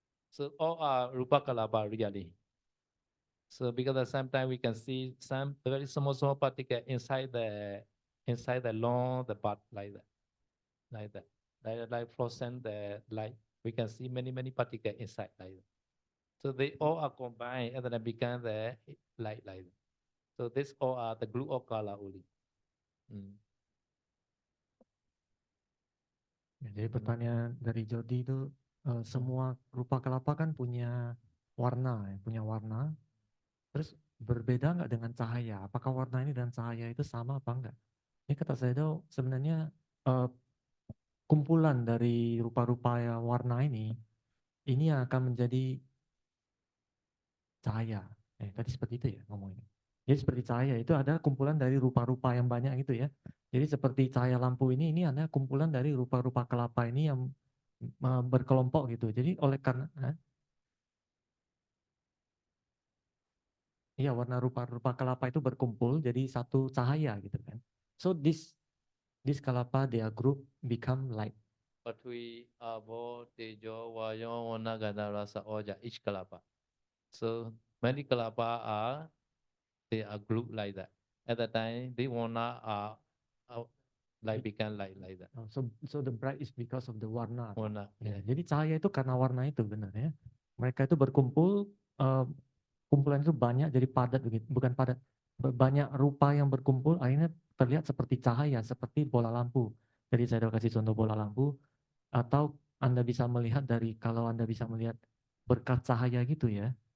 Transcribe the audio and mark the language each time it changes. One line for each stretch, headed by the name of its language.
English: So all are rupa kalapa really. So because at the same time we can see some very small particle inside the long the part like that, like that. Like fluorescent the light, we can see many particles inside like that. So they all are combined and then become the light like that. So this all are the blue or color only.
Indonesian: Ya, jadi pertanyaan dari Jody itu, semua rupa kelapa kan punya warna, ya, punya warna. Terus berbeda nggak dengan cahaya? Apakah warna ini dan cahaya itu sama apa enggak? Ini kata saya itu sebenarnya kumpulan dari rupa-rupa warna ini yang akan menjadi cahaya. Tadi seperti itu ya ngomongnya. Jadi seperti cahaya itu ada kumpulan dari rupa-rupa yang banyak itu ya. Jadi seperti cahaya lampu ini ada kumpulan dari rupa-rupa kelapa ini yang berkelompok gitu. Jadi oleh karena iya, warna rupa-rupa kelapa itu berkumpul jadi satu cahaya gitu kan.
English: So this kelapa their group become light.
Pali: Patwi, Abo, Tejo, Vayo, Wana, Ganda, Rasa, Oja, each kalapa.
English: So many kalapa they are grouped like that. At the time, they wanna like become like that. So the bright is because of the warna.
Indonesian: Warna, Ya,
English: yeah.
Indonesian: jadi cahaya itu karena warna itu benar ya. Mereka itu berkumpul, kumpulan itu banyak jadi padat begitu, bukan padat, banyak rupa yang berkumpul akhirnya terlihat seperti cahaya, seperti bola lampu. Jadi saya udah kasih contoh bola lampu, atau Anda bisa melihat kalau Anda bisa melihat berkat cahaya gitu ya.